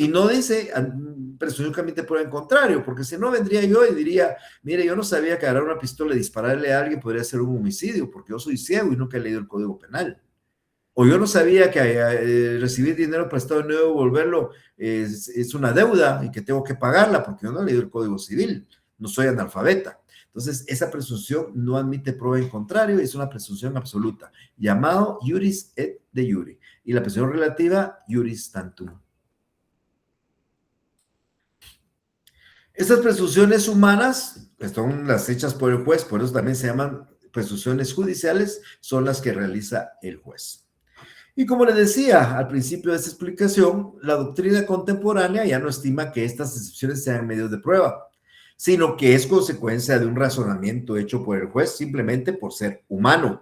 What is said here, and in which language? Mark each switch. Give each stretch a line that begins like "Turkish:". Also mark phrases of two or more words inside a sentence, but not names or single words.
Spanish: Y no dice presunción que admite prueba en contrario, porque si no vendría yo y diría, mire, yo no sabía que agarrar una pistola y dispararle a alguien podría ser un homicidio, porque yo soy ciego y nunca he leído el Código Penal. O yo no sabía que recibir dinero prestado y no devolverlo es una deuda y que tengo que pagarla, porque yo no he leído el Código Civil, no soy analfabeta. Entonces, esa presunción no admite prueba en contrario, es una presunción absoluta, llamado
Latin: iuris et de iure,
Spanish: y la presunción relativa,
Latin: iuris tantum.
Spanish: Estas presunciones humanas son las hechas por el juez, por eso también se llaman presunciones judiciales, son las que realiza el juez. Y como les decía al principio de esta explicación, la doctrina contemporánea ya no estima que estas excepciones sean medios de prueba, sino que es consecuencia de un razonamiento hecho por el juez simplemente por ser humano.